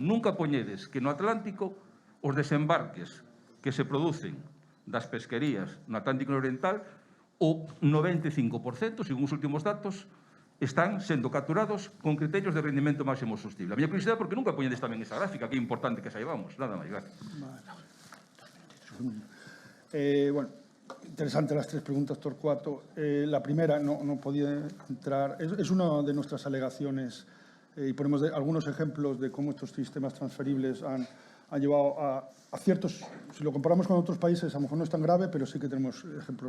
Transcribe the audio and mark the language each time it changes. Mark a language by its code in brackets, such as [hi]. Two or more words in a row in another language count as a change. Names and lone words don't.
[gl] Nunca poñedes que no Atlántico os desembarques que se producen das pesquerías no Atlántico Oriental, o 95%, según os últimos datos, están sendo capturados con criterios de rendimento máximo sostible. A miña curiosidade é porque nunca poñedes tamén esa gráfica, que é importante que saibamos. Nada máis, gracias. [es] Bueno, interesantes las tres preguntas, Torcuato. La primera no podía entrar. Es una de nuestras alegaciones y ponemos algunos ejemplos de cómo estos sistemas transferibles han llevado a ciertos, si lo comparamos con otros países, a lo mejor no es tan grave, pero sí que tenemos ejemplos.